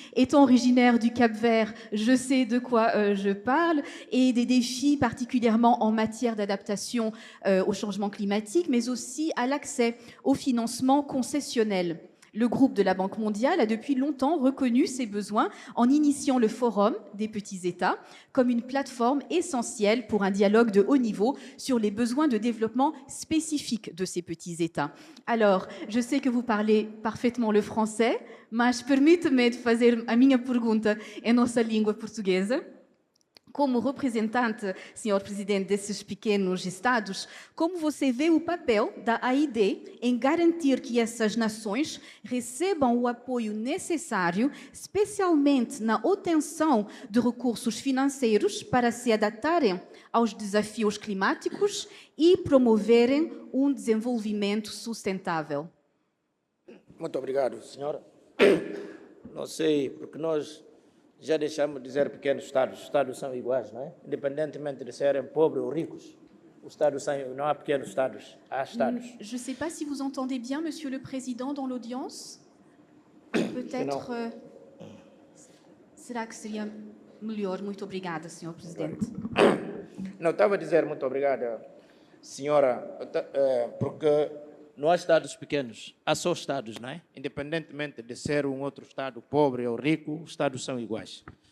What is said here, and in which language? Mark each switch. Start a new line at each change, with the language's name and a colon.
French: Étant originaire du Cap-Vert, je sais de quoi je parle, et des défis particulièrement en matière d'adaptation au changement climatique, mais aussi à l'accès au financement concessionnel. Le groupe de la Banque mondiale a depuis longtemps reconnu ses besoins en initiant le Forum des petits États comme une plateforme essentielle pour un dialogue de haut niveau sur les besoins de développement spécifiques de ces petits États. Alors, je sais que vous parlez parfaitement le français,
Portuguese: mas permite-me de fazer a minha pergunta em nossa língua portuguesa. Como representante, senhor presidente, desses pequenos estados, como você vê o papel da AID em garantir que essas nações recebam o apoio necessário, especialmente na obtenção de recursos financeiros para se adaptarem aos desafios climáticos e promoverem um desenvolvimento sustentável? Muito obrigado, senhora. Não sei, porque nós já deixamos de dizer pequenos estados. Os estados são iguais, não é? Independentemente de serem pobres ou ricos, os estados são, não há pequenos estados, há estados.
French: Je ne sais pas si vous entendez bien, Monsieur le Président, dans l'audience.
Portuguese: Peut-être... será que seria melhor? Muito obrigada, Senhor Presidente. Não, estava a dizer muito obrigada, senhora, porque não há estados pequenos, há só estados, não é? Independentemente de ser um outro estado pobre ou rico, os estados são iguais.